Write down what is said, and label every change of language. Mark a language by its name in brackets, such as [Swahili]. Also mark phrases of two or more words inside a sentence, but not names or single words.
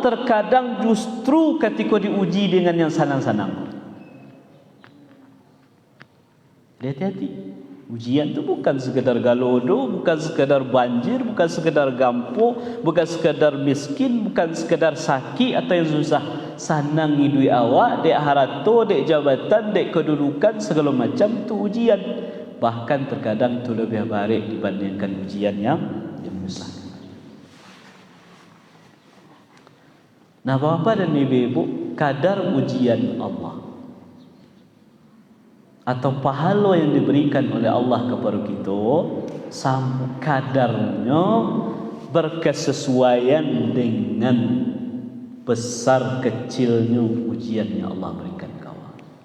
[Indonesian] Terkadang justru ketika diuji dengan yang sanang-sanang. Hati-hati. Ujian itu bukan sekadar galodo, bukan sekadar banjir, bukan sekadar gampo, bukan sekadar miskin, bukan sekadar sakit atau yang susah. [Minangkabau] Sanang hidui awak, dek harato, dek jabatan, dek kedudukan, segala macam itu ujian. [Indonesian] Bahkan terkadang itu lebih baik dibandingkan ujian yang susah. Nah, Bapak dan Ibu, kadar ujian Allah atau pahala yang diberikan oleh Allah kepada kita kadarnya berkesesuaian dengan besar kecilnya ujian yang Allah berikan kawan.